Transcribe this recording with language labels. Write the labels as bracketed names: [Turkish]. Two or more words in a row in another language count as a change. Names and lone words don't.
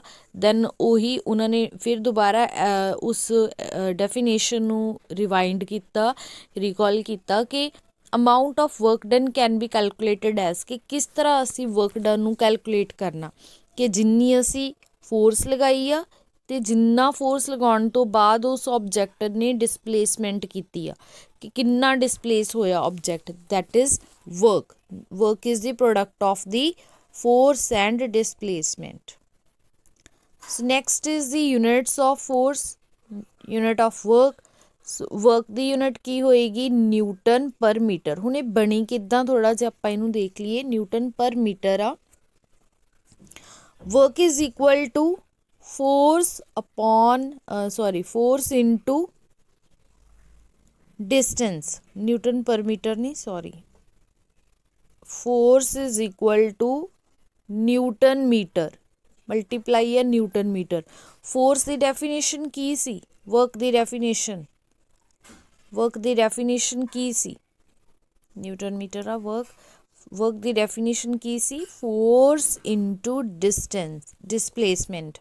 [Punjabi] ਦੈਨ ਉਹੀ ਉਹਨਾਂ ਨੇ ਫਿਰ ਦੁਬਾਰਾ ਉਸ ਡੈਫੀਨੇਸ਼ਨ ਨੂੰ ਰਿਵਾਈਂਡ ਕੀਤਾ, ਰੀਕਾਲ ਕੀਤਾ ਕਿ [English] amount of work done can be calculated as, [Punjabi] ਕਿ ਕਿਸ ਤਰ੍ਹਾਂ ਅਸੀਂ [English] work done [Punjabi] ਨੂੰ ਕੈਲਕੂਲੇਟ ਕਰਨਾ, ਕਿ ਜਿੰਨੀ ਅਸੀਂ ਫੋਰਸ ਲਗਾਈ ਆ ਅਤੇ ਜਿੰਨਾ ਫੋਰਸ ਲਗਾਉਣ ਤੋਂ ਬਾਅਦ ਉਸ ਆਬਜੈਕਟ ਨੇ ਡਿਸਪਲੇਸਮੈਂਟ ਕੀਤੀ ਆ, ਕਿ ਕਿੰਨਾ ਡਿਸਪਲੇਸ ਹੋਇਆ ਆਬਜੈਕਟ, [English] that is work. work is the product of the force and displacement. So next is the units of force, unit of work. So work [Punjabi] ਦੀ ਯੂਨਿਟ ਕੀ ਹੋਏਗੀ, [English] newton per meter. [Punjabi] ਹੁਣ ਇਹ ਬਣੀ ਕਿੱਦਾਂ, ਥੋੜ੍ਹਾ ਜਿਹਾ ਆਪਾਂ ਇਹਨੂੰ ਦੇਖ ਲਈਏ। [English] newton per meter ਆ। work is equal to force into distance. newton per meter ਨਹੀਂ, ਸੌਰੀ, force is equal to newton meter multiply ਹੈ newton meter. [Punjabi] ਫੋਰਸ ਦੀ ਡੈਫੀਨੇਸ਼ਨ ਕੀ ਸੀ, ਵਰਕ ਦੀ ਡੈਫੀਨੇਸ਼ਨ ਕੀ ਸੀ, [English] newton meter [Punjabi] ਆ ਵਰਕ ਦੀ ਡੈਫੀਨੇਸ਼ਨ ਕੀ ਸੀ, [English] force into displacement.